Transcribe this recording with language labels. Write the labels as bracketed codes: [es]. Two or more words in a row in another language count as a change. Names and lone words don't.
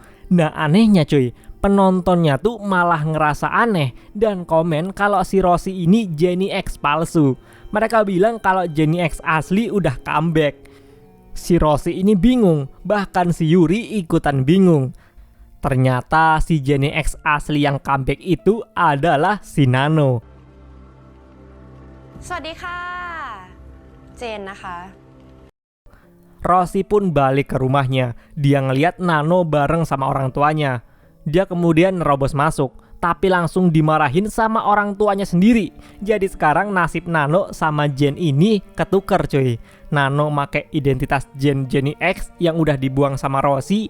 [id] Nah anehnya cuy, penontonnya tuh malah ngerasa aneh dan komen kalau si Rosie ini Jenny X palsu. Mereka bilang kalau Jenny X asli udah comeback. Si Rosie ini bingung, bahkan si Yuri ikutan bingung. Ternyata si Jenny X asli yang comeback itu adalah si Nano. [th] สวัสดีค่ะ เจนนะคะ [id] Rosie pun balik ke rumahnya. Dia ngeliat Nano bareng sama orang tuanya. Dia kemudian nerobos masuk, tapi langsung dimarahin sama orang tuanya sendiri. Jadi sekarang nasib Nano sama Jen ini ketuker cuy. Nano make identitas Jenny X yang udah dibuang sama Rosie.